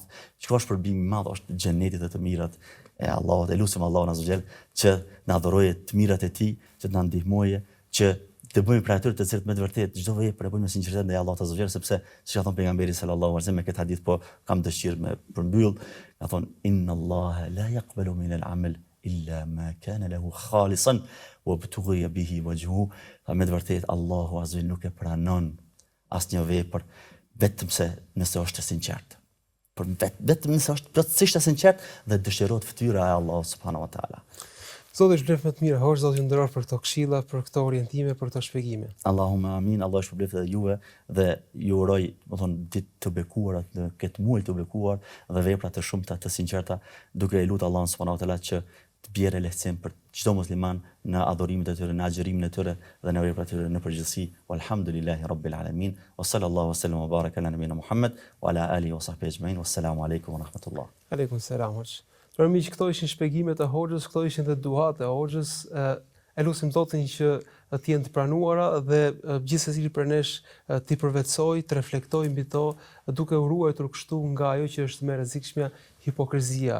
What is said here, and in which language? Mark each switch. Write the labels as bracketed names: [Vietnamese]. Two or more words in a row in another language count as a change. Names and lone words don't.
[Albanian] Çka është shpërbimi i madh? Është xheneti dhe të mirat e Allahut. E lutem Allahun [Arabic] عز وجل [Albanian] që na adhurojë të mirat e tij, që na ndihmojë që të bëjmë për atyre të cilët me të vërtetë çdo vepër e bëjmë me sinqeritet ndaj Allahut [Arabic] عز وجل, [Albanian] sepse siç ka thënë pejgamberi [Arabic] صلى الله عليه وسلم [Albanian] me këtë hadith, po kam dëshirë me përmbyll, ka thonë [Arabic] إن الله لا يقبل من العمل إلا ما كان له خالصا وابتغي به وجهه. [Albanian] Me të vërtetë Allahu [Arabic] عز وجل [Albanian] nuk e pranon asnjë vepër vetëm se nëse është e sinqertë. Vetëm nëse është plotësisht e sinqertë dhe dëshirohet fytyra e Allahut [Arabic] سبحانه وتعالى. [Albanian] Zoti është blef më të mirë, hoç Zoti ju nderoft për këto këshilla, për këto orientime, për këto shpjegime. [Arabic] اللهم آمين. [Albanian] Allah është shpërblet edhe juve dhe ju uroj, do thonë, ditë të bekuara, në këtë muaj të bekuar dhe vepra të shumta të sinqerta, duke e lutur Allahun [Arabic] سبحانه وتعالى [Albanian] që të bjerë lehtësim për çdo musliman në adhurimet e tyre, në agjërimin e tyre dhe në veprat e tyre në përgjithësi. [Arabic] والحمد لله رب العالمين وصلى الله وسلم وبارك على نبينا محمد وعلى آله وصحبه أجمعين. والسلام عليكم ورحمة الله. عليكم السلام. [Albanian] Për miq, këto ishin shpjegimet e Hoxhës, këto ishin dhe duat e Hoxhës. E lutim Zotin që të jenë të pranuara dhe gjithsesi për nesh t'i përvetsoj, të reflektoj mbi to, duke u ruajtur kështu nga ajo që është më e rrezikshme, hipokrizia.